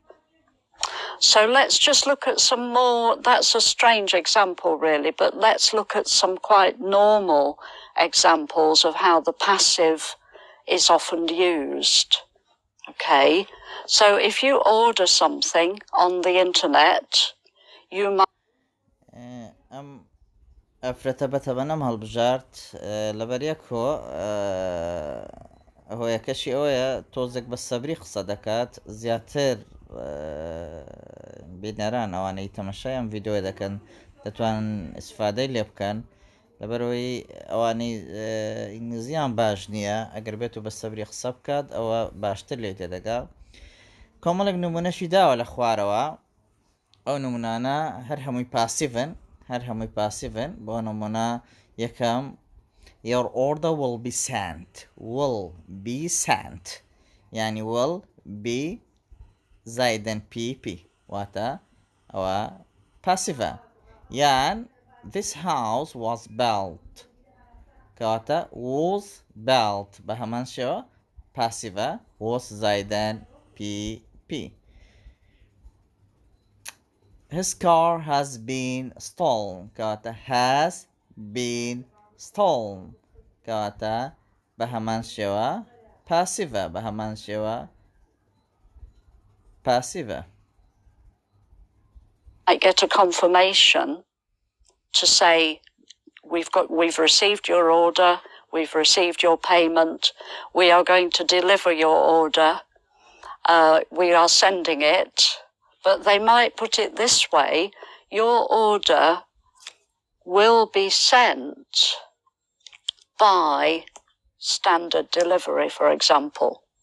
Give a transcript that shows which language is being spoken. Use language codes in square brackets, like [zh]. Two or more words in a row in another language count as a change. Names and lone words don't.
[en] So let's just look at some more. That's a strange example, really, but let's look at some quite normal examples of how the passive is often used. Okay, so if you order something on the internet, you might [ckb] ئەفرەتە بەنەم هەڵبژارد لەبەر یەکۆ هۆیەکەشی ئەوەیە تۆزێک بە سەبری قسە دەکات زیاتر بینەران ئەوانەی تەمەشایان ڤیددیۆ دەکەن دەتوانن ئیسفادەی لێ بکەن لەبەرەوەی ئەوانەی ئینگلیزیان باش نییە ئەگەر بێت و بە سەبری قسە بکات ئەوە باشتر لێ تێدەگا کۆمەڵێک نمونەشی داوە لە خوارەوە ئەو نمونانە هەر هەمووی پاسیڤن بۆ نمونە یەکەم [en] your order will be [ckb] sent يعني [en] will be [ckb] زائدن pp واتە ئەوە پاسیڤە یان [en] this house was built [ckb] کەواتە [en] was built [ckb] بە هەمان شێوە پاسیڤە was زائدن pp [en] his car has been stolen کەواتە has been stolen [ckb] کەواتە بە هەمان شێوە پاسیڤە [en] I get a confirmation to say we've received your order, we've received your payment, we are going to deliver your order, we are sending it, but they might put it this way: your order will be sent by standard delivery, for example.